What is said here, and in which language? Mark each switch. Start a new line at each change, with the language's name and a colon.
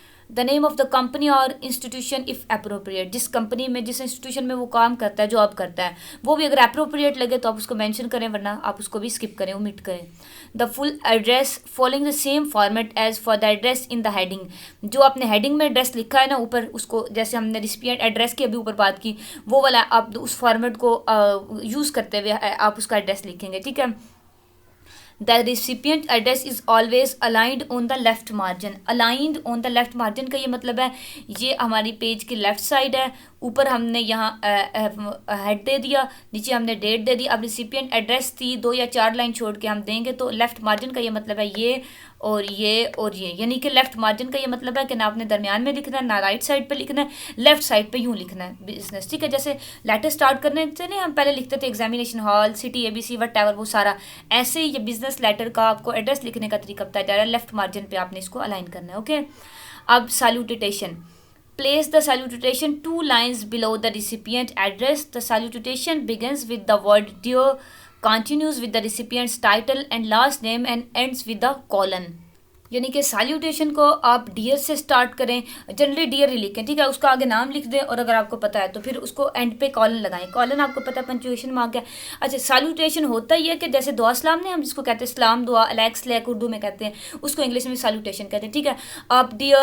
English: the name of the company اور institution if appropriate,
Urdu: جس company میں جس انسٹیٹیوشن میں وہ کام کرتا ہے, جاب کرتا ہے, وہ بھی اگر اپروپریٹ لگے تو آپ اس کو مینشن کریں, ورنہ آپ اس کو بھی اسکپ کریں, omit کریں.
English: the full address following the same format as for the address in the heading,
Urdu: جو آپ نے ہیڈنگ میں ایڈریس لکھا ہے نا اوپر, اس کو جیسے ہم نے ریسیپینٹ ایڈریس کے ابھی اوپر بات کی, وہ والا آپ اس فارمیٹ کو یوز کرتے ہوئے آپ اس کا ایڈریس لکھیں گے, ٹھیک ہے.
English: The recipient address is always aligned on the left margin. Aligned on the left margin
Urdu: کا یہ مطلب ہے یہ ہماری پیج کی لیفٹ سائڈ ہے, اوپر ہم نے یہاں ہیڈ دے دیا, نیچے ہم نے ڈیٹ دے دی. اب ریسیپینٹ ایڈریس تھی 2 یا 4 لائن چھوڑ کے ہم دیں گے, تو لیفٹ مارجن کا یہ مطلب ہے یہ اور یہ اور یہ, یعنی کہ لیفٹ مارجن کا یہ مطلب ہے کہ نہ آپ نے درمیان میں لکھنا ہے, نہ رائٹ سائڈ پہ لکھنا ہے, لیفٹ سائڈ پہ یوں لکھنا ہے بزنس, ٹھیک ہے. جیسے لیٹر اسٹارٹ کرنے سے نہیں ہم پہلے لکھتے تھے examination hall, city, ABC, what ever, وہ سارا ایسے ہی یہ بزنس لیٹر کا آپ کو ایڈریس لکھنے کا طریقہ بتایا جا رہا ہے. لیفٹ مارجن پہ آپ نے اس کو الائن کرنا ہے, اوکے.
English: اب salutation, place the salutation 2 lines below the recipient address. The salutation begins with the word dear, continues with the recipient's title and last name, and ends with the colon.
Urdu: یعنی کہ سیلیوٹیشن کو آپ ڈیئر سے start کریں، generally dear ہی لکھیں، ٹھیک ہے، اس کا آگے نام لکھ دیں، اور اگر آپ کو پتہ ہے تو پھر اس کو اینڈ پہ کالن لگائیں، کالن آپ کو پتہ ہے پنچویشن مارک ہے۔ اچھا، سیلیوٹیشن ہوتا ہی ہے کہ جیسے دعا سلام نے ہم جس کو کہتے ہیں سلام دعا، الیکس لیک اردو میں کہتے ہیں، اس کو انگلش میں سیلیوٹیشن کہتے ہیں، ٹھیک ہے۔ آپ